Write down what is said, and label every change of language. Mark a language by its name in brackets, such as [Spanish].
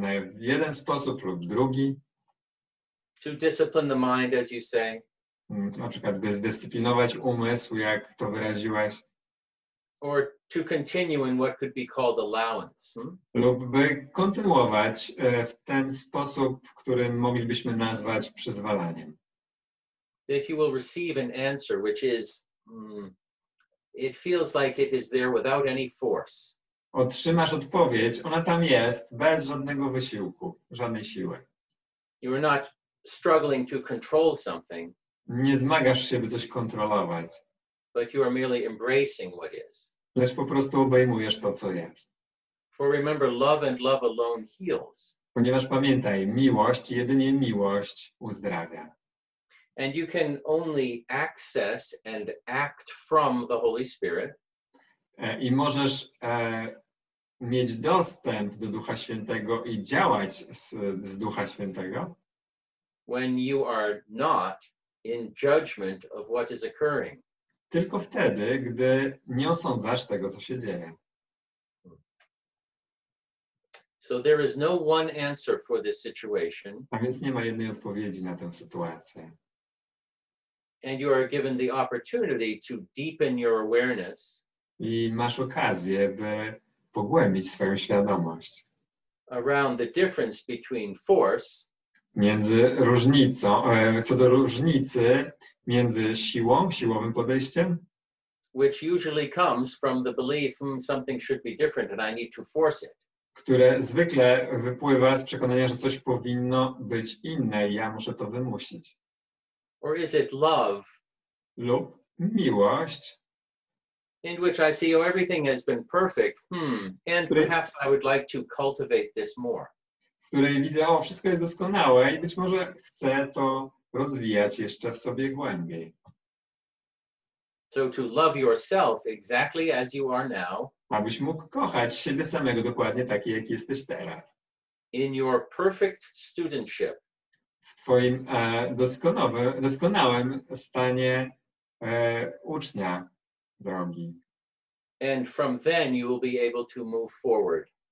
[Polish] w jeden sposób lub drugi, [English] to discipline the mind, as you say, [Polish] na przykład by zdyscyplinować umysł, jak to wyraziłaś, [English] or to continue in what could be called allowance, [Polish] lub by kontynuować w ten sposób, który moglibyśmy nazwać przyzwalaniem. [English] That you will receive an answer which is, it feels like it is there without any force. [Polish] Otrzymasz odpowiedź, ona tam jest, bez żadnego wysiłku, żadnej siły. [English] You are not struggling to control something. [Polish] Nie zmagasz się, by coś kontrolować. [English] But you are merely embracing what is. [Polish] Lecz po prostu obejmujesz to, co jest. [English] For remember, love and love alone heals. [Polish] Ponieważ pamiętaj, miłość, jedynie miłość uzdrawia. [English] And you can only access and act from the Holy Spirit. [Polish] I możesz mieć dostęp do Ducha Świętego i działać z Ducha Świętego, [English] when you are not in judgment of what is occurring. [Polish] Tylko wtedy, gdy nie osądzasz tego, co się dzieje. [English] So there is no one answer for this situation. [Polish] A więc nie ma jednej odpowiedzi na tę sytuację. [English] And you are given the opportunity to deepen your awareness [Polish] I masz okazję, by pogłębić swoją świadomość [English] around the difference between force [Polish] między różnicą, co do różnicy między siłowym podejściem, [English] which usually comes from the belief something should be different and I need to force it. [Polish] które zwykle wypływa z przekonania, że coś powinno być inne i ja muszę to wymusić. [English] Or is it love [Polish] Lub miłość, [English] in which I see, oh, everything has been perfect, and perhaps I would like to cultivate this more. [Polish] w której widzę, o, wszystko jest doskonałe i być może chcę to rozwijać jeszcze w sobie głębiej. [English] So to love yourself exactly as you are now, [Polish] Abyś mógł kochać siebie samego dokładnie taki, jaki jesteś teraz. [English] in your perfect studentship, [Polish] W twoim doskonałym stanie ucznia drogi. [English] and from then you will be able to move forward.